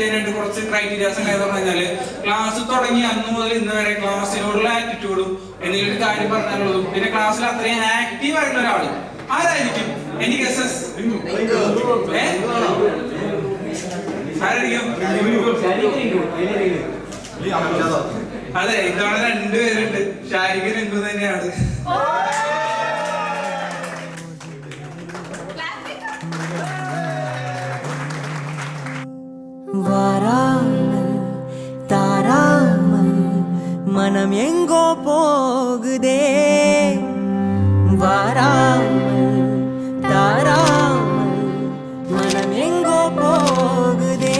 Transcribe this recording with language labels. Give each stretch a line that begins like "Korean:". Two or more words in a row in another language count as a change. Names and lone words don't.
Malayalam: ചെയ്യാനായിട്ട് കുറച്ച് ക്രൈറ്റീരിയാസ് ഉണ്ടായെന്ന് പറഞ്ഞാല്, ക്ലാസ് തുടങ്ങി അന്ന് മുതൽ ഇന്ന് വരെ ക്ലാസ്സിനോടുള്ള ആറ്റിറ്റ്യൂഡും എന്തെങ്കിലും ഒരു കാര്യം പറഞ്ഞാലുള്ളതും, പിന്നെ ക്ലാസ്സിൽ അത്രയും ആക്റ്റീവ് ആയിട്ടുള്ള ഒരാള് ആരായിരിക്കും? എനിക്ക് അതെ, ഇതോടെ 2 പേരുണ്ട്. ഷാരിഖ് രംഗു തന്നെയാണ്.
Tamil: மனம் எங்கோ போகுதே, வாராமல் தாராமல் மனம் எங்கோ போகுதே.